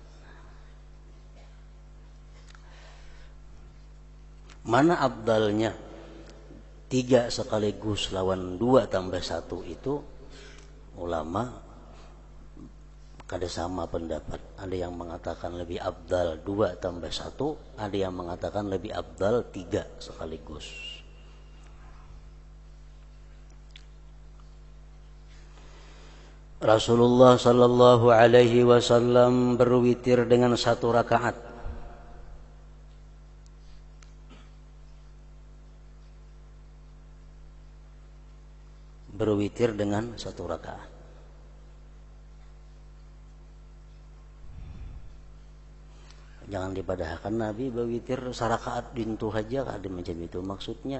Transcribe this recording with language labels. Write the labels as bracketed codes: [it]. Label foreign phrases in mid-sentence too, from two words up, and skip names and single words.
[id] Mana abdalnya 3 sekaligus lawan 2 tambah 1 itu ulama kada sama pendapat. Ada yang mengatakan lebih abdal 2 tambah 1, ada yang mengatakan lebih abdal 3 sekaligus. Rasulullah [ar] صلى الله عليه وسلم [id] berwitir dengan 1 rakaat. Berwitir dengan 1 rakaat. [bjn] Jangan dipadahkan Nabi berwitir sarakaat dintu aja, ada macam itu maksudnya.